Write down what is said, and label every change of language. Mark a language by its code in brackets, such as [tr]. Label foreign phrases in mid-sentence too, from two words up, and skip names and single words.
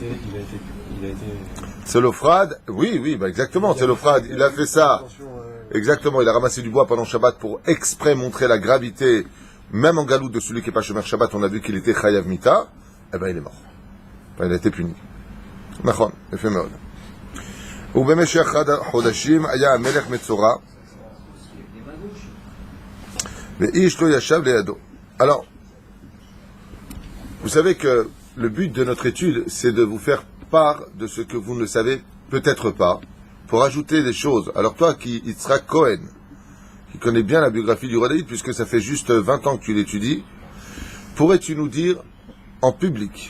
[fr] C'est l'Ophrad, oui, bah exactement, c'est l'Ophrad, il a fait ça. Exactement, il a ramassé du bois pendant Shabbat pour exprès montrer la gravité, même en galoute de celui qui n'est pas [he] שומר שבת, [fr] on a vu qu'il était [he] חייב מיתה, [fr] eh ben il est mort. Enfin, il a été puni. Nachon, effet מאוד. [he] ובמשך חודשים היה המלך מצורע, ואיש לא ישב לידו. [fr] Alors, vous savez que le but de notre étude, c'est de vous faire part de ce que vous ne savez peut-être pas, pour ajouter des choses. Alors toi, qui Yitzhak Cohen, qui connais bien la biographie du roi David, puisque ça fait juste 20 ans que tu l'étudies, pourrais-tu nous dire en public,